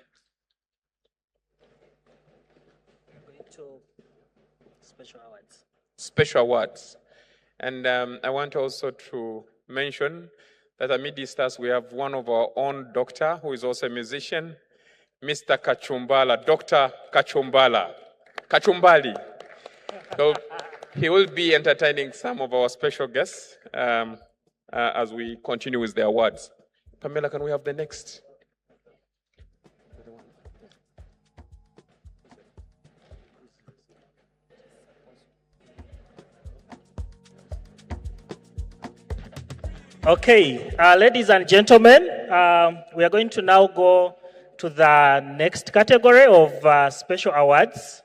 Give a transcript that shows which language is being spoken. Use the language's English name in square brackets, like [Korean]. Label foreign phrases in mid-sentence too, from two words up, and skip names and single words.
[English] Special awards. Special awards. And I want also to mention that amidst us we have one of our own doctor who is also a musician, Mr. Kachumbala, Dr. Kachumbala. Kachumbali. So he will be entertaining some of our special guests as we continue with the awards. Pamela, can we have the next? Okay, ladies and gentlemen, we are going to now go to the next category of special awards.